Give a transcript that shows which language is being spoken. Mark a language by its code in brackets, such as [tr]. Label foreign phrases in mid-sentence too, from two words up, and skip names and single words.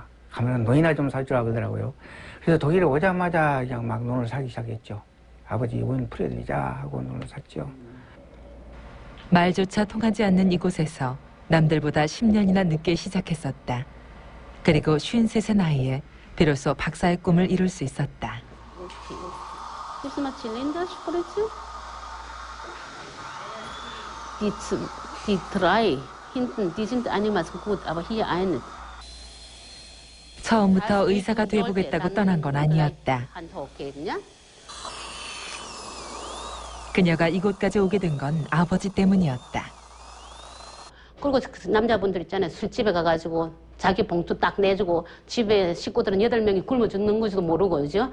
[ko] 가면 논이나 좀 사주라 그러더라고요. 그래서 독일에 오자마자 그냥 막 논을 사기 시작했죠. 아버지 원 풀어드리자 하고 논을 샀죠. 말조차 통하지 않는 이곳에서 남들보다 10년이나 늦게 시작했었다. 그리고 53세 나이에 비로소 박사의 꿈을 이룰 수 있었다. [de] Ist mal Zylinderspritze? Die drei hinten, die sind einigermaßen gut, aber hier eine. [ko] 처음부터 의사가 돼보겠다고 떠난 건 아니었다. 그녀가 이곳까지 오게 된 건 아버지 때문이었다. 그리고 남자분들 있잖아요. 술집에 가가지고 자기 봉투 딱 내주고 집에 식구들은 8명이 굶어 죽는 건지도 모르고, 그죠?